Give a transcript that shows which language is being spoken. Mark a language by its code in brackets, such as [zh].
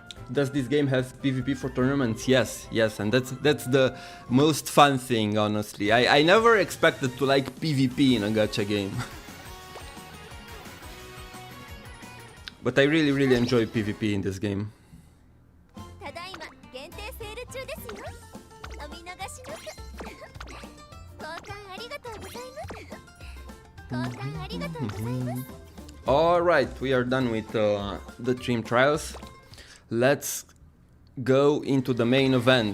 [en] Does this game have PvP for tournaments? Yes, and that's the most fun thing, honestly. I never expected to like PvP in a gacha game. But I really enjoy PvP in this game. [ja] ただいま限定セール中ですよ。お見逃しなく。交換ありがとうございます。交換ありがとうございます。 [en] Alright, we are done with the team trials. Let's go into the main event.